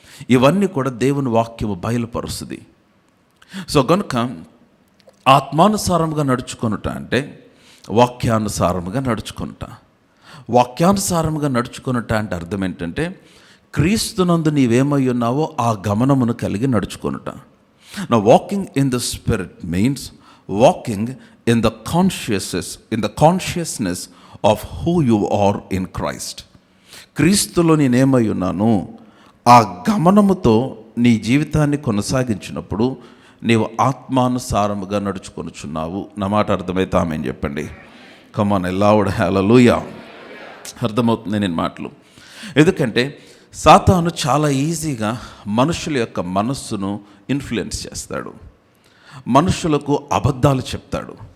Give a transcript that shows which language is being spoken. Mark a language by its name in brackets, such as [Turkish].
[Telugu] ఇవన్నీ కూడా దేవుని వాక్యము బయలుపరుస్తుంది. సో కనుక ఆత్మానుసారముగా నడుచుకొనుట అంటే వాక్యానుసారముగా నడుచుకొనుట. వాక్యానుసారముగా నడుచుకొనుట అంటే అర్థం ఏంటంటే క్రీస్తునందు నీవేమై ఉన్నావో ఆ గమనమును కలిగి నడుచుకొనుట. [English] Now walking in the spirit means walking in the consciousness of who you are in Christ. [Telugu] క్రీస్తులో నేనేమై ఉన్నాను ఆ గమనముతో నీ జీవితాన్ని కొనసాగించినప్పుడు నీవు ఆత్మానుసారముగా నడుచుకొనుచున్నావు. నా మాట అర్థమైతే ఆమేన్ చెప్పండి. [English] come on loud [Telugu] హల్లెలూయా. అర్థమవుతుంది నేను మాటలు. ఎందుకంటే సాతాను చాలా ఈజీగా మనుషుల యొక్క మనస్సును ఇన్ఫ్లుయెన్స్ చేస్తాడు, మనుషులకు అబద్ధాలు చెప్తాడు.